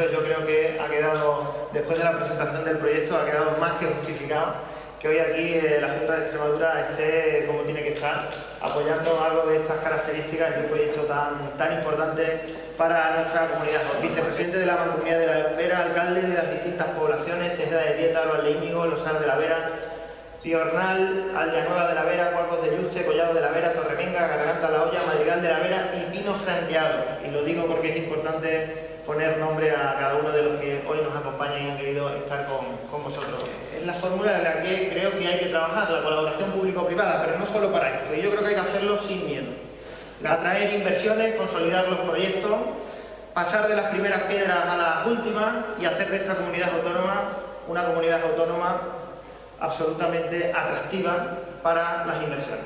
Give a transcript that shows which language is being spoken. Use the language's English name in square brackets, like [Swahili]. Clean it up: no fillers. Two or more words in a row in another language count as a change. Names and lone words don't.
[Spanish] Yo creo que ha quedado, después de la presentación del proyecto, ha quedado más que justificado que hoy aquí la Junta de Extremadura esté como tiene que estar, apoyando algo de estas características y un proyecto tan importante para nuestra comunidad. Vicepresidente de la Mancomunidad de la Vera, alcalde de las distintas poblaciones, Tejeda de Dieta, Valdeíñigo, Losar de la Vera, Piornal, Aldeanueva de la Vera, Cuacos de Yuste, Collado de la Vera, Torremenga, Garganta la Olla, Madrigal de la Vera y Pino Franqueado. Y lo digo porque es importante poner nombre a cada uno de los que hoy nos acompañan y han querido estar con vosotros. Es la fórmula en la que creo que hay que trabajar, la colaboración público-privada, pero no solo para esto. Y yo creo que hay que hacerlo sin miedo. Atraer inversiones, consolidar los proyectos, pasar de las primeras piedras a las últimas y hacer de esta comunidad autónoma una comunidad autónoma absolutamente atractiva para las inversiones.